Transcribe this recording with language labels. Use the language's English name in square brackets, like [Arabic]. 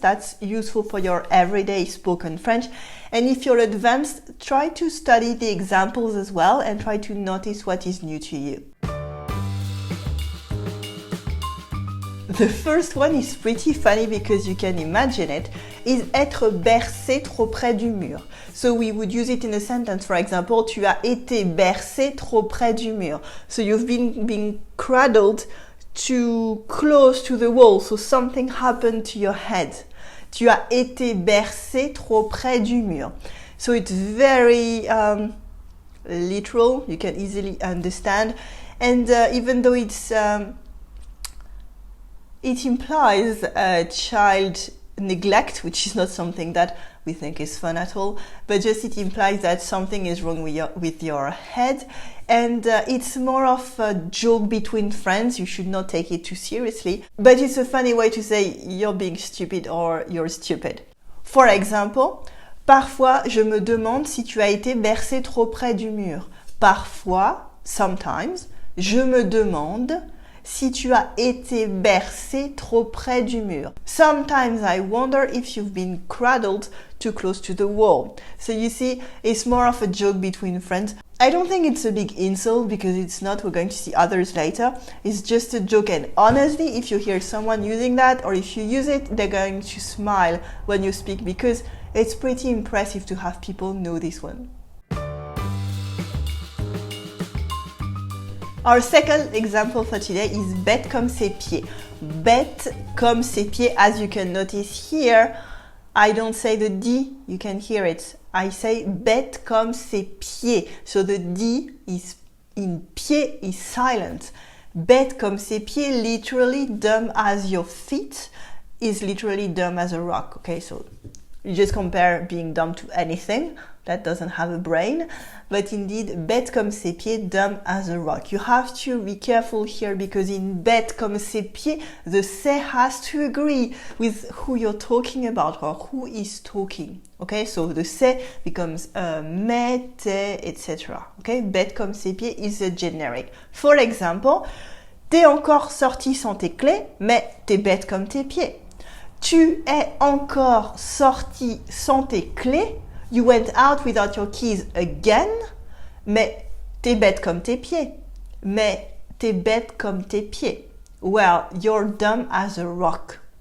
[English] That's useful for your everyday spoken French. And if you're advanced, try to study the examples as well and try to notice what is new to you. The first one is pretty funny because you can imagine it, is [French] être bercé trop près du mur. [English] So we would use it in a sentence. For example, [French] tu as été bercé trop près du mur. [English] So you've been cradled too close to the wall. So something happened to your head. [French] Tu as été bercé trop près du mur. [English] So it's very literal. You can easily understand. And even though it implies child neglect, which is not something that we think is fun at all, but just it implies that something is wrong with your head. And it's more of a joke between friends. You should not take it too seriously, but it's a funny way to say you're being stupid or you're stupid. For example, [French] parfois je me demande si tu as été bercé trop près du mur. Parfois, [English] sometimes, [French] je me demande si tu as été bercé trop près du mur. [English] Sometimes I wonder if you've been cradled too close to the wall. So you see, it's more of a joke between friends. I don't think it's a big insult because it's not. We're going to see others later. It's just a joke, and honestly, if you hear someone using that or if you use it, they're going to smile when you speak because it's pretty impressive to have people know this one. Our second example for today is [French] bête comme ses pieds. Bête comme ses pieds. [English] As you can notice here, I don't say the D, you can hear it. I say [French] bête comme ses pieds. [English] So the D is in pied is silent. [French] Bête comme ses pieds, [English] literally dumb as your feet, is literally dumb as a rock. Okay, so you just compare being dumb to anything that doesn't have a brain, but indeed, [French] bête comme ses pieds, [English] dumb as a rock. You have to be careful here because in bête comme ses pieds, the se has to agree with who you're talking about or who is talking. Okay, so the se becomes mais, toit, etc. Okay, [French] bête comme ses pieds [English] is a generic. For example, [French] t'es encore sorti sans tes clés, mais t'es bête comme tes pieds. Tu es encore sorti sans tes clés. [English] You went out without your keys again. [French] Mais t'es bête comme tes pieds. Mais t'es bête comme tes pieds. [English] Well, you're dumb as a rock.